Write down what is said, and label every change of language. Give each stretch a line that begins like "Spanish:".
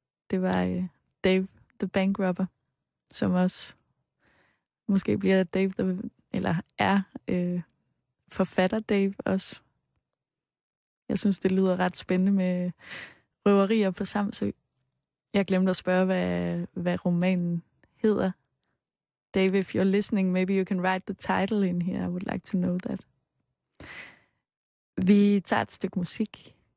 Danish: Det var Dave the Bank Robber, som også måske bliver Dave, eller er forfatter Dave også. Jeg synes, det lyder ret spændende med røverier på Samsø. Jeg glemte at spørge, hvad romanen hedder.
English: Dave, if you're listening, maybe you can write the title in here. I would like to know that.
Danish: Vi tager et stykke musik.